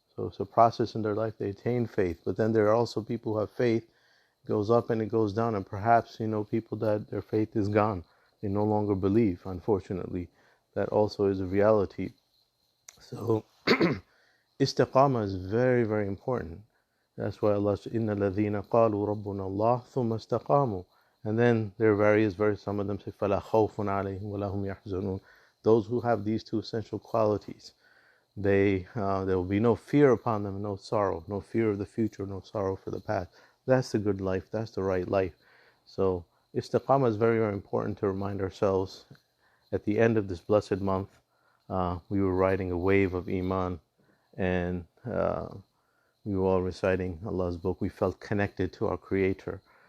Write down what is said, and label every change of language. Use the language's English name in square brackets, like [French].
[English] So it's a process in their life. They attain faith. But then there are also people who have faith. It goes up and it goes down. And perhaps, people that their faith is gone. They no longer believe, unfortunately. That also is a reality. So istiqamah is very, very important. That's why Allah says, [Arabic] إِنَّ الَّذِينَ قَالُوا رَبُّنَا اللَّهُ ثُمَّ اسْتَقَامُوا. [English] And then there are various verses. Some of them say, [Arabic] فَلَا خَوْفٌ عَلَيْهِمْ وَلَا هُمْ يَحْزَنُونَ. [English] Those who have these two essential qualities, there will be no fear upon them, no sorrow, no fear of the future, no sorrow for the past. That's the good life. That's the right life. So istiqamah is very, very important to remind ourselves. At the end of this blessed month, we were riding a wave of Iman, and we were all reciting Allah's book. We felt connected to our Creator.